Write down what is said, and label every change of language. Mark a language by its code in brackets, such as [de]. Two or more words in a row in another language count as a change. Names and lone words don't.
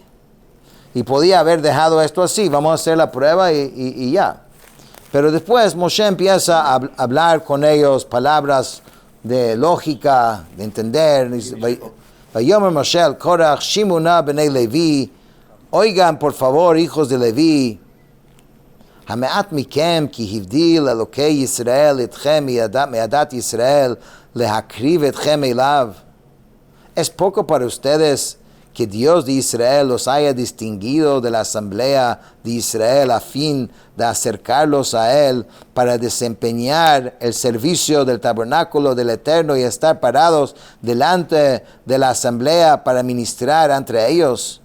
[es] Y podía haber dejado esto así, vamos a hacer la prueba y ya. Pero después Moshe empieza a hablar con ellos palabras de lógica, de entender. [he] ויאמר משה אל קרח שמענא בני לוי, [es] oigan por favor hijos de Levi, [he] המעט מכם כי הבדיל אלהי ישראל אתכם מעדת ישראל להקריב אתכם אליו. [es] Es poco para ustedes que Dios de Israel los haya distinguido de la asamblea de Israel a fin de acercarlos a Él para desempeñar el servicio del tabernáculo del Eterno y estar parados delante de la asamblea para ministrar entre ellos.